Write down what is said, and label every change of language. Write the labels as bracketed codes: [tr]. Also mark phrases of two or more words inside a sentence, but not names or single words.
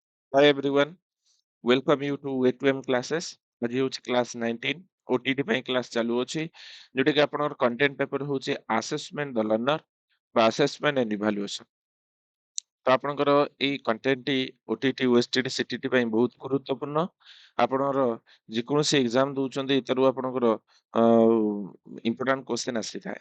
[en] Hi everyone, welcome you to A2M classes. [or] ଆଜି ହେଉଛି କ୍ଲାସ୍ 19 OTT ପାଇଁ କ୍ଲାସ୍ ଚାଲୁଅଛି ଯୋଉଟା କି ଆପଣଙ୍କର କଣ୍ଟେଣ୍ଟ ପେପର ହେଉଛି [en] assessment the learner [or] ବା [en] assessment and evaluation. [or] ତ ଆପଣଙ୍କର ଏଇ କଣ୍ଟେଣ୍ଟଟି OTT OSTT CTT ପାଇଁ ବହୁତ ଗୁରୁତ୍ୱପୂର୍ଣ୍ଣ। ଆପଣଙ୍କର ଯେକୌଣସି ଏକ୍ଜାମ ଦଉଛନ୍ତି ଏଥିରୁ ଆପଣଙ୍କର [en] important question [or] ଆସିଥାଏ।